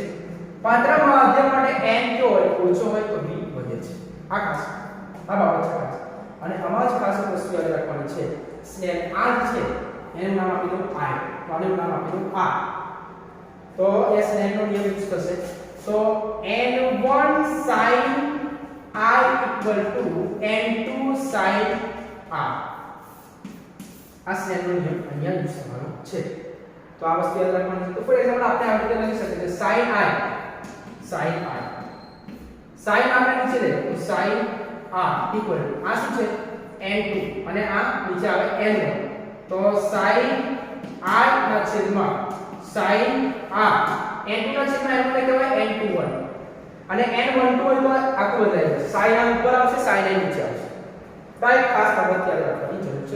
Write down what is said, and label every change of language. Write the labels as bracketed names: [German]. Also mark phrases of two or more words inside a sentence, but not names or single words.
[Gujarati] પાતળા માધ્યમ માટે n જો હોય ઓછો હોય તો v વધે છે. આ ખાસ આ બાબત છે ખાસ. અને આમાં જ ખાસ વસ્તુ યાદ રાખવાની છે. સ્નેલ આ છે એનું નામ આપી દો i, તો આનું નામ આપી દો r. તો એ સ્નેલનો નિયમ યુઝ થશે. તો [English] n1 sin I equal to n2 sin r. [Gujarati] આ સ્નેલનો નિયમ અહીંયા યુઝ થવાનો છે. તો આ વસ્તુ યાદ રાખવાની છે. તો [English] for example [Gujarati] આપણે આ રીતે લખી શકીએ કે sin I sin આપણે નીચે લઈએ તો [English] sin r equal to [Gujarati] આ શું છે? n2 અને આ નીચે આવે n1. તો sin r ના છેદમાં sin r, n2 ના છેદમાં n1 કહેવાય n21 અને n12 હોય તો આખું બદલાઈ જશે. sin r ઉપર આવશે, sin r નીચે આવશે. તો આ એક ખાસ બાબત યાદ રાખવાની જરૂર છે.